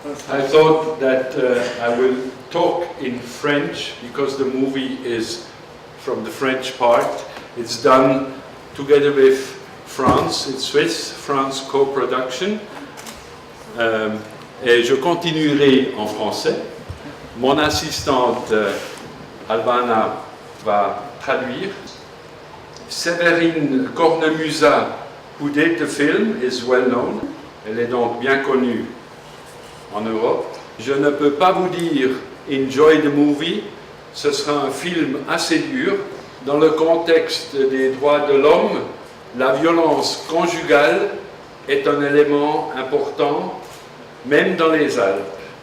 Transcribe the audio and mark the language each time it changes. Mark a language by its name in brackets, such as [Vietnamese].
[English] I thought that I will talk in French because the movie is from the French part. It's done together with France, it's Swiss-France co-production. [French] Et je continuerai en français. Mon assistante Albana va traduire. [English] Séverine Cornamusaz, who did the film, is well known. [French] Elle est donc bien connue en Europe. Je ne peux pas vous dire [English] enjoy the movie. [French] Ce sera un film assez dur. Dans le contexte des droits de l'homme, la violence conjugale est un élément important, même dans les Alpes.